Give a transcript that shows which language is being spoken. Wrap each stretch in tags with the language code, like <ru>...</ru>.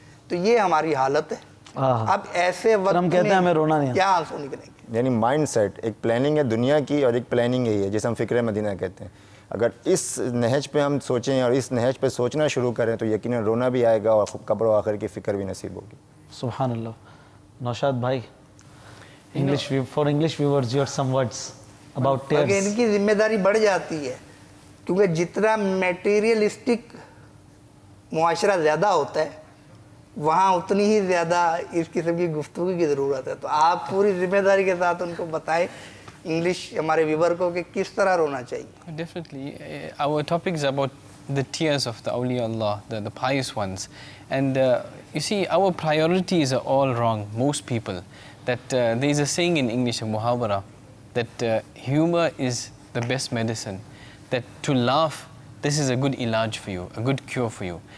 <ur>تو یہ ہماری حالت ہے. اب ایسے وقت ہم کہتے ہیں ہمیں رونا نہیں, کیا آنسو نکلیں گے. یعنی مائنڈ سیٹ ایک پلاننگ ہے دنیا کی, اور ایک پلاننگ یہی ہے جسے ہم فکر مدینہ کہتے ہیں. اگر اس نہج پہ ہم سوچیں اور اس نہج پہ سوچنا شروع کریں تو یقیناً رونا بھی آئے گا اور قبر و آخر کی فکر بھی نصیب ہوگی. سبحان اللہ.</ur> <en>نوشاد بھائی, for English viewers, your some words about tears.</en> <ur>اگر ان کی ذمہ داری بڑھ جاتی ہے, کیونکہ جتنا میٹیریلسٹک معاشرہ زیادہ ہوتا ہے وہاں اتنی ہی زیادہ اس قسم کی گفتگو کی ضرورت ہے. تو آپ پوری ذمہ داری کے ساتھ ان کو بتائیں انگلش ہمارے ویور کو کہ کس طرح رونا چاہیے.</ur> <en>Definitely. Our topic is about the tears of the awliya Allah, the pious ones. And you see, our priorities are all wrong, most people. That there is a saying in English, a muhawara, that humor is the best medicine. That to laugh, this is a good ilaj for you, a good cure for you.</en>